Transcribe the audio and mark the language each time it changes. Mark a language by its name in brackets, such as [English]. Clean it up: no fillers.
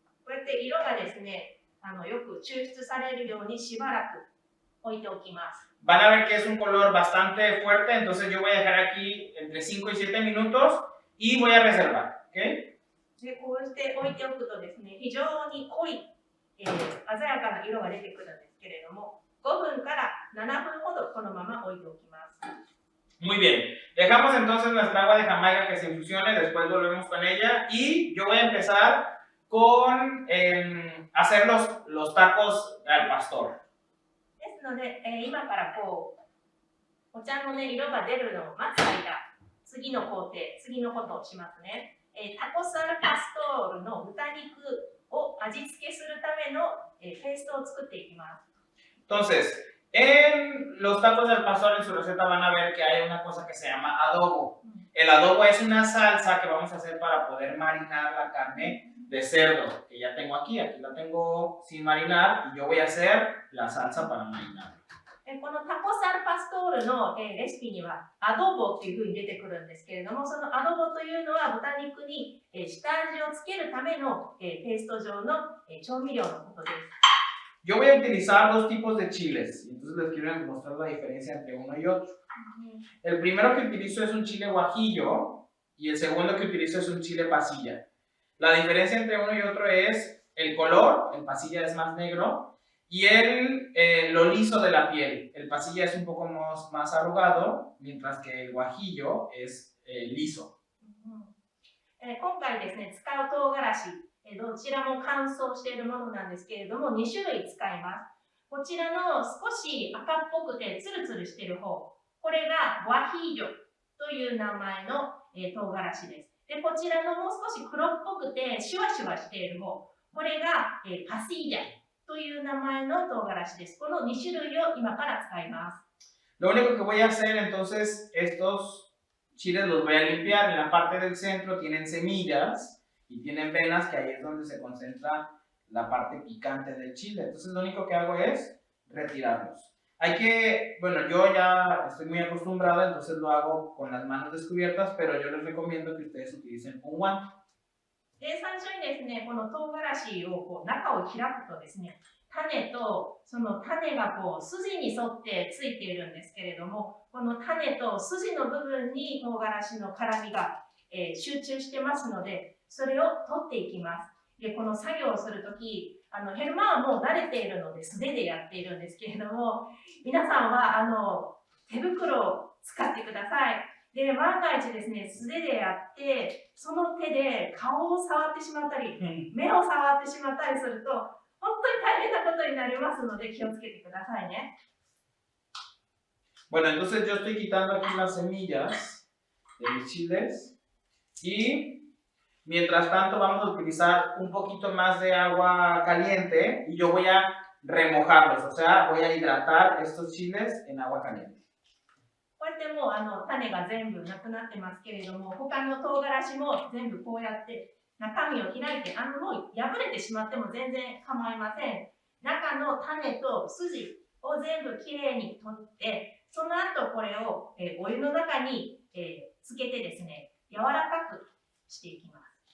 [Japanese] こうやって色がですね、よく抽出されるようにしばらく置いておきます。 [Spanish] Van a ver que es un color bastante fuerte, entonces yo voy a dejar aquí entre 5 y 7 minutos y voy a reservar, ¿ok? [Japanese] でこうして置いておくとですね、非常に濃い、鮮やかな色が出てくるんですけれども、5分から7分ほどこのまま置いておきます。 [Spanish] Muy bien, dejamos entonces nuestra agua de Jamaica que se infusione, después volvemos con ella y yo voy a empezar con hacer los tacos al pastor. [Japanese] ですので、今からこうお茶の、ね、色が出るのを待つ間、次の工程、次のことをしますね。タコスアルパストールの豚肉を味付けするための、ペーストを作っていきます。 [Spanish] Entonces, en los tacos del pastor en su receta van a ver que hay una cosa que se llama adobo. El adobo es una salsa que vamos a hacer para poder marinar la carne de cerdo, que ya tengo aquí la tengo sin marinar y yo voy a hacer la salsa para marinar. [Japanese] このタコスアルパストールのレシピにはアドボっていうふうに出てくるんですけれども、そのアドボというのは豚肉に下味をつけるためのペースト状の調味料のことです。 [Spanish] Yo voy a utilizar dos tipos de chiles, entonces les quiero mostrar la diferencia entre uno y otro. El primero que utilizo es un chile guajillo y el segundo que utilizo es un chile pasilla. La diferencia entre uno y otro es el color, el pasilla es más negro, y lo liso de la piel. El pasilla es un poco más arrugado, mientras que el guajillo es liso. [Japanese] 今回ですね、使う唐辛子、どちらも乾燥しているものなんですけれども、2種類使います。こちらの少し赤っぽくてツルツルしている方、これがワヒージョという名前の唐辛子です。で、こちらのもう少し黒っぽくてシュワシュワしている方、これがパシージャという名前の唐辛子です。この2種類を今から使います。 [Spanish] Lo único que voy a hacer entonces, estos chiles los voy a limpiar. En la parte del centro tienen semillas y tienen venas, que ahí es donde se concentra la parte picante del chile. Entonces lo único que hago es retirarlos. Bueno, yo ya estoy muy acostumbrado, entonces lo hago con las manos descubiertas, pero yo les recomiendo que ustedes utilicen un guante. [Japanese] で、最初にですね、この唐辛子を中を開くとですね、種とその種が筋に沿ってついているんですけれども、この種と筋の部分に唐辛子の辛みが、集中してますので、それを取っていきます。で、この作業をするとき、ヘルマーはもう慣れているので素手でやっているんですけれども、皆さんは手袋を使ってください。で、万が一ですね、素手でやって、その手で顔を触ってしまったり、目を触ってしまったりすると、本当に大変なことになりますので気をつけてくださいね。 [Spanish] Bueno, entonces yo estoy quitando aquí las semillas de mis chiles y mientras tanto vamos a utilizar un poquito más de agua caliente y yo voy a remojarlos, o sea, voy a hidratar estos chiles en agua caliente. [Japanese] こうやってもう種が全部なくなってますけれども、他の唐辛子も全部こうやって中身を開いて、もう破れてしまっても全然構いません。中の種と筋を全部きれいに取って、その後これをお湯の中につけてですね、柔らかくしていきます。